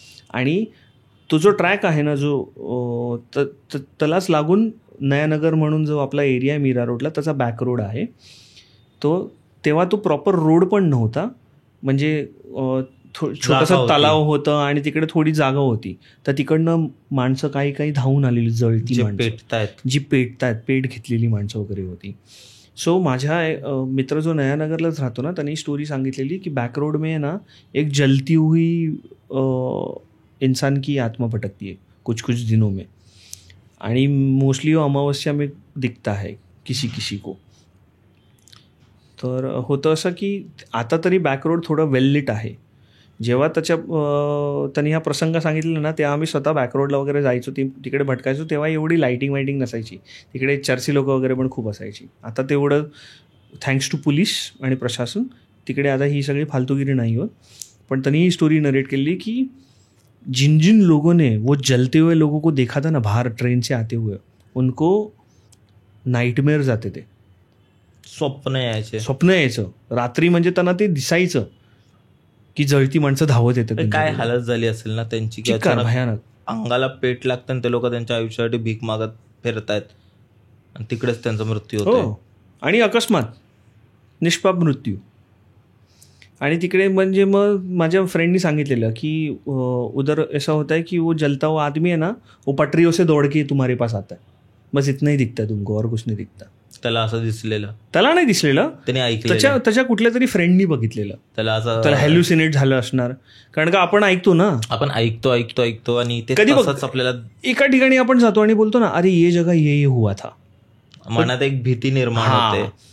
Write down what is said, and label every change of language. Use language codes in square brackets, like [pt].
[mr] आणि तो जो ट्रॅक आहे ना, जो त्यालाच लागून नयानगर म्हणून जो आपला एरिया आहे मीरा रोडला, त्याचा बॅक रोड आहे तो. तेव्हा तो प्रॉपर रोड पण नव्हता, म्हणजे छोटासा तलाव होतं आणि तिकडे थोडी जागा होती. तर तिकडनं माणसं काही धावून आलेली, जळती माणसं, जी पेट घेतलेली माणसं वगैरे होती. सो माझ्या मित्र जो नयानगरलाच राहतो ना, त्यांनी स्टोरी सांगितलेली की [hi] बॅक रोड में ना एक जलती हुई इंसान की आत्मा भटकती है कुछ दिनों में, आणि मोस्टली अमावस्या में दिखता है किसी को. [mr] तर होतं असं की आता तरी बॅक रोड थोडं वेल लिट आहे. जेव्हा त्यांनी हा प्रसंग सांगितलेला ना, तेव्हा आम्ही स्वतः बॅकरोडला वगैरे जायचो, तिकडे भटकायचो. तेव्हा एवढी लाईटिंग नसायची, तिकडे चर्ची लोक वगैरे पण खूप असायची. आता तेवढं थँक्स टू पोलीस आणि प्रशासन तिकडे आता ही सगळी फालतूगिरी नाही होत. पण त्यांनी ही स्टोरी नरेट केली की [hi] जिन लोगों ने वो जलते हुए लोगों को देखा था ना बाहर ट्रेन से आते हुए, उनको नाईटमेअर जाते, [mr] ते स्वप्न यायचं रात्री. म्हणजे त्यांना ते दिसायचं की जळती माणसं धावत येतात. काय हालत झाली असेल ना त्यांची, भयानक. अंगाला पेट लागतं आणि ते लोक त्यांच्या आयुष्यासाठी भीक मागत फिरतायत आणि तिकडेच त्यांचा मृत्यू होतो. आणि अकस्मात निष्पाप मृत्यू. आणि तिकडे म्हणजे मग माझ्या फ्रेंडनी सांगितलेलं की [hi] उधर ऐसा होता है कि वो जलता हुआ आदमी है ना, वो पटरियों से दौड़ के तुम्हारे पास आता है, बस इतना ही दिखता है तुमको, और कुछ नहीं दिखता. [mr] त्याला असं दिसलेलं, त्याला नाही दिसलेलं, त्याने ऐकलं, त्याच्या कुठल्या तरी फ्रेंडनी बघितलेलं. त्याला हॅल्युसिनेट झालं असणार. कारण का आपण ऐकतो ना, आपण ऐकतो आणि कधी आपल्याला एका ठिकाणी आपण जातो आणि बोलतो ना, [hi] अरे ये जगह ये हुआ था, [mr] मनात एक भीती निर्माण होते